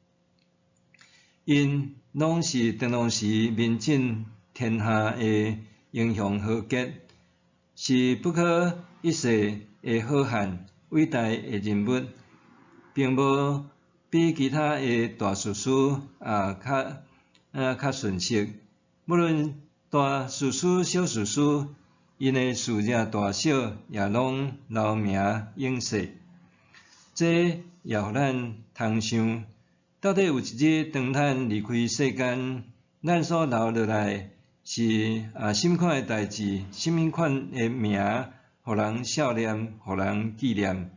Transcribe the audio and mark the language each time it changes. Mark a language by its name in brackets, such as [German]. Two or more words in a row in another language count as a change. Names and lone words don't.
[Min Nan Chinese] 因拢是当当时名震天下的英雄豪杰，是不可一世的好汉。伟大的人物，并无比其他的大士师较顺息。无论大士师、小士师，因的事业大小也拢留名永世。这也互咱通想，到底有一日当咱离开世间，咱所留落来是什么款的代志，什么款的名？互人孝念，互人纪念。